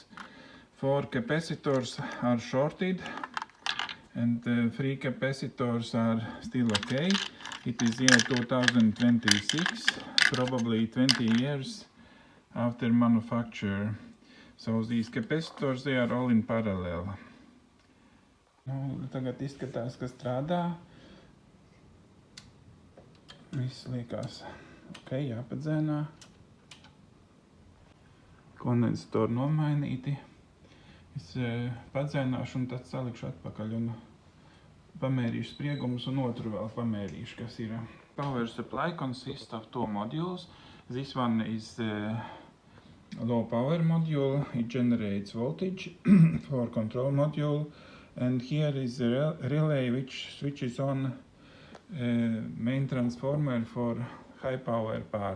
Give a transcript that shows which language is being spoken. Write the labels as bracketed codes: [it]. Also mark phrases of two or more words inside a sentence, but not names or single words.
[en] 4 capacitors are shorted, and 3 capacitors are still okay. It is year 2026, probably 20 years after manufacture. So these capacitors, they are all in parallel. [lv] Nu, tagad izskatās, ka strādā. Viss liekas ok, jāpadzēnā. Kondensatoru nomainīti. Es padzēnāšu un tad salikšu atpakaļ un pamērīšu spriegumus un otru vēl pamērīšu, kas ir. [en] Power supply consists of 2 modules. This one is low power module. It generates voltage for control module, and here is a relay which switches on main transformer for high power part.